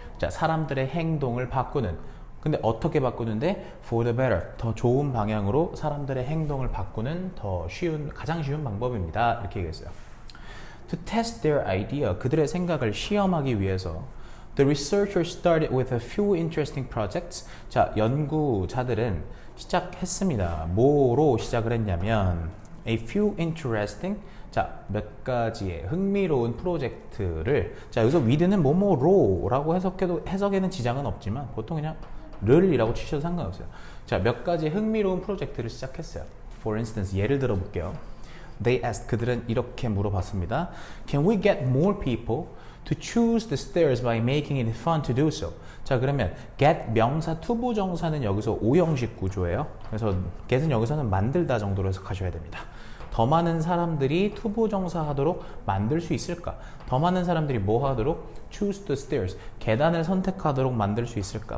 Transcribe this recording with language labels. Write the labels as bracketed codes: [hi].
[ko] 자, 사람들의 행동을 바꾸는. 근데 어떻게 바꾸는데? [en] For the better. [ko] 더 좋은 방향으로 사람들의 행동을 바꾸는 가장 쉬운 방법입니다. 이렇게 얘기했어요. [en] To test their idea. [ko] 그들의 생각을 시험하기 위해서 [en] The researchers started with a few interesting projects. [ko] 자, 연구자들은 시작했습니다. 뭐로 시작을 했냐면 [en] a few interesting. [ko] 자, 몇 가지의 흥미로운 프로젝트를 자, 여기서 with는 뭐뭐로라고 해석에는 지장은 없지만 보통 그냥 를이라고 치셔도 상관없어요. 자, 몇 가지의 흥미로운 프로젝트를 시작했어요. [en] For instance, [ko] 예를 들어 볼게요. [en] They asked. [ko] 그들은 이렇게 물어봤습니다. [en] Can we get more people to choose the stairs by making it fun to do so? [ko] 자, 그러면 get 명사 투부정사는 여기서 오형식 구조예요. 그래서 get은 여기서는 만들다 정도로 해석하셔야 됩니다. 더 많은 사람들이 투부정사 하도록 만들 수 있을까? 더 많은 사람들이 뭐 하도록? [en] choose the stairs. [ko] 계단을 선택하도록 만들 수 있을까?